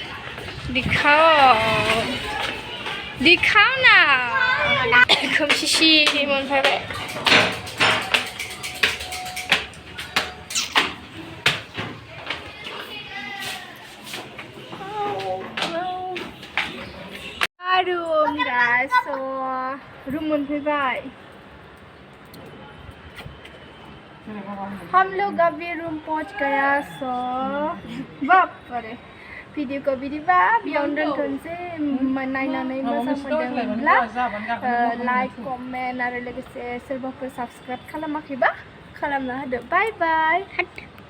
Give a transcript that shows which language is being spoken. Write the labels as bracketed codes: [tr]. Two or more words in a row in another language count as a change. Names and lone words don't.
[hi] दिखाओ ना [brx] खोमशिशी मन फाइने रूम [en] guys so [brx] रूम मोनफैबाय [hi] हम लोग अभी रूम पहुंच गया सो बाप रे [brx] भिडियो को बिदिबा बियावनो दोनथ'नोसै नायनानै मोजां मोनदोंब्ला [en] like comment [brx] आरो लोगोसे सोरबाफोर साबस्क्राइब खालामाखैबा खालामना होदो [en] bye bye